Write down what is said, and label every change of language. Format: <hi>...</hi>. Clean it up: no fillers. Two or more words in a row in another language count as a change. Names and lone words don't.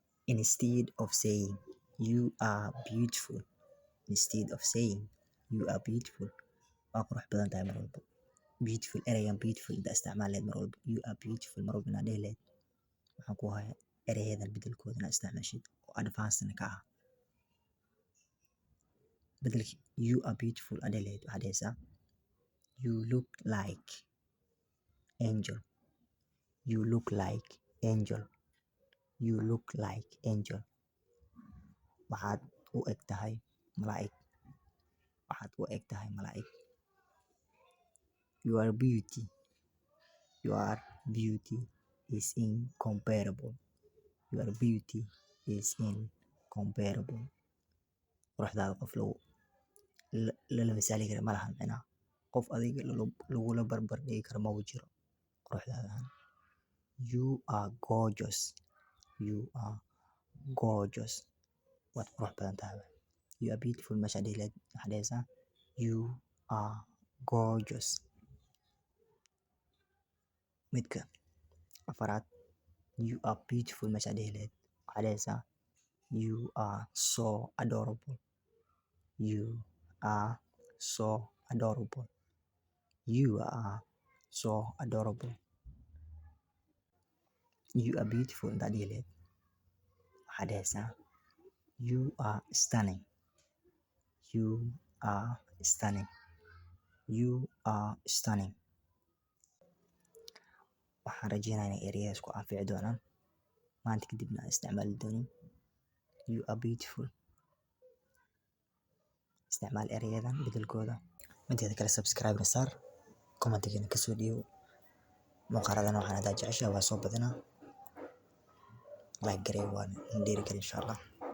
<en>instead of saying you are beautiful. Instead of saying you are beautiful,</en> <so>waa qurux badan tahay mar walba. Beautiful, ereygan beautiful inta isticmaal leed mar walba.</so> <en>You are beautiful</en> <so>mar walba inaad dhihi leed. Waxaan ku hayaa ereyadan bedelkooda inaad isticmaashid oo advance ka ah.</so> <en>Bedelki you are beautiful</en> <so>aad dhihi leed waxaad dhehaysaa</so> <en>you look like angel. You look like angel. You look like angel.</en> <so>Waxaad u eg tahay malaa'ig. Waxaad u eg tahay malaa'ig.</so> <en>Your beauty. Your beauty is incomparable. Your beauty is incomparable.</en> <so>Quruxdaada qof lala misaali kara ma lahan macnaha. Qof adiga lagula barbar dhigi karo ma uu jiro quruxdaadahan.</so> <en>You are gorgeous. You are gorgeous.</en> <so>Waad qurux badan tahay.</so> <en>You are beautiful</en> <so>meesha dhihi leed waxaad dhehaysaa</so> <en>you are gorgeous.</en> <so>Midka afaraad</so> <en>you are beautiful</en> <so>meesha dhihi leed waxaad dhehaysaa</so> <en>you are so adorable. You are so adorable. You are so adorable. You are beautiful</en> <so>intaad dhihi leed waxaad dhehaysaa</so> <en>you are stunning. You are stunning. You are stunning.</en> <so>Waxaan rajeynayaa inay ereyadaas ku anfici doonaan maanta kadibna aan isticmaali doonin.</so> <en>You are beautiful.</en> <so>Isticmaal ereyadan bedelkooda. Mideeda kale subscribe na saar, commentigana kasoo dhiibo. Muuqaaladan waxaan haddaa jeceshahay waa soo badinaa. Like garee waan dhiiri gali</so> <ar>insha Allah.</ar>